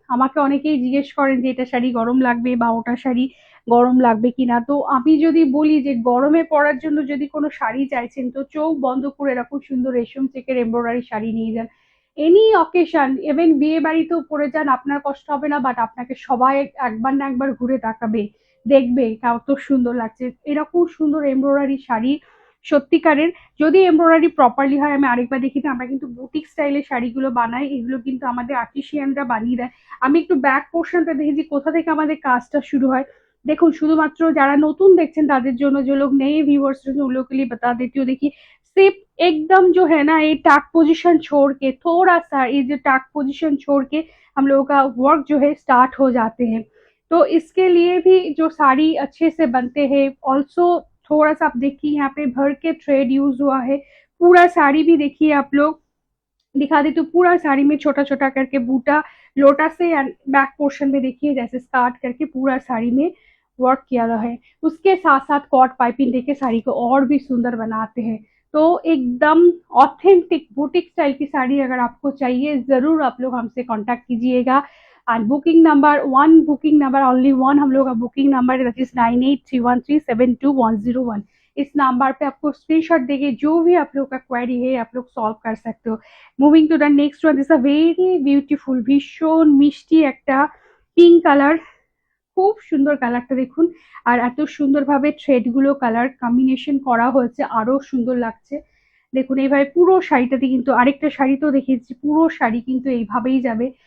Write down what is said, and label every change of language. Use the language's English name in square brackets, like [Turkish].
[Bangla] আমাকে অনেকেই জিজ্ঞেস করেন যে এটা শাড়ি গরম লাগবে বা ওটা শাড়ি গরম লাগবে কিনা, তো আমি যদি বলি যে গরমে পরার জন্য যদি কোনো শাড়ি চাইছেন তো চোখ বন্ধ করে এরকম সুন্দর রেশম চেকের এমব্রয়ডারি শাড়ি নিয়ে যান, এনি অকেশন, ইভেন বিয়ে বাড়িতেও পরে যান, আপনার কষ্ট হবে না, বাট আপনাকে সবাই একবার না একবার ঘুরে তাকাবে, দেখবে কত সুন্দর লাগছে এরকম সুন্দর এমব্রয়ডারি শাড়ি। সত্যিকারের যদি এমব্রয়ডারি প্রপারলি হয়, আমি আরেকবার দেখি না, আমরা কিন্তু বুটিক স্টাইলের শাড়িগুলো বানাই, এগুলো কিন্তু আমাদের আর্টিসিয়ানরা বানিয়ে দেয়। আমি একটু ব্যাক পোর্শনটা দেখেছি কোথা থেকে আমাদের কাজটা শুরু হয়। [Hindi] देखो [Bangla] শুধুমাত্র যারা নতুন দেখছেন তাদের জন্য, [Hindi] जो लोग नए व्यूअर्स हैं उन लोगों के लिए बता देती हूँ। देखिए सिर्फ एकदम जो है ना, ये टैक पोजीशन छोड़ के थोड़ा सा, ये जो टैक पोजीशन छोड़ के हम लोगों का वर्क जो है स्टार्ट हो जाते हैं, तो इसके लिए भी जो साड़ी अच्छे से बनते हैं। ऑल्सो थोड़ा सा आप देखिए यहाँ पे भर के थ्रेड यूज हुआ है, पूरा साड़ी भी देखिए आप लोग, दिखा देती हूँ पूरा साड़ी में छोटा छोटा करके बूटा लोटस से, बैक पोर्शन में देखिए जैसे स्टार्ट करके पूरा साड़ी में वर्क किया हुआ है। उसके साथ साथ कॉट पाइपिंग देके साड़ी को और भी सुंदर बनाते हैं। तो एकदम ऑथेंटिक बुटीक स्टाइल की साड़ी अगर आपको चाहिए जरूर आप लोग हमसे कांटेक्ट कीजिएगा। And booking number only one हम लोग का बुकिंग नंबर दैट इज 9831372101। इस नंबर पे आपको स्क्रीनशॉट देके जो भी आप लोग का क्वेरी है आप लोग सॉल्व कर सकते हो। [English] moving to the next one, this a very beautiful, [Bangla] ভীষণ মিষ্টি একটা পিঙ্ক কালার, খুব সুন্দর কালারটা দেখুন, আর এত সুন্দরভাবে থ্রেডগুলো কালার কম্বিনেশন করা হয়েছে, আরো সুন্দর লাগছে। দেখুন এইভাবে পুরো শাড়িটাতে, কিন্তু আরেকটা শাড়ি তো দেখিয়েছি, পুরো শাড়ি কিন্তু এইভাবেই যাবে।